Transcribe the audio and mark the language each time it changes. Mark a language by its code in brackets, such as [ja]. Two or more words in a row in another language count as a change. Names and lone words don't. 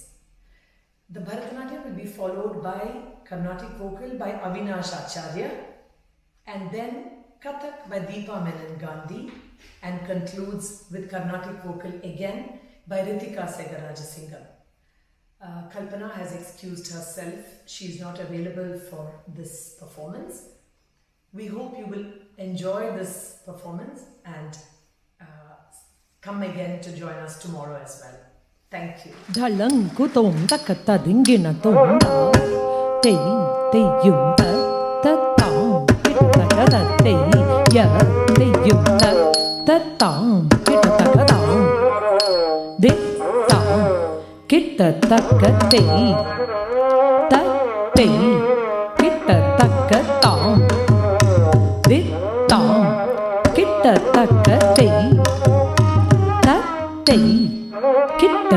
[en] The Bharatanatyam will be followed by Carnatic vocal by Avinash Acharya, and then Kathak by Deepa Menon Gandhi, and concludes with Carnatic vocal again by Ritika Segarajasingam. Kalpana has excused herself. She is not available for this performance. We hope you will enjoy this performance and come again to join us tomorrow as well. Thank you. Dhalang kutom takata dingina tonda te te yunta tatam kitakada te ya te yunta tatam kitakada de tam kitakate ta te kitakatam de tam kitakate ta te Kitta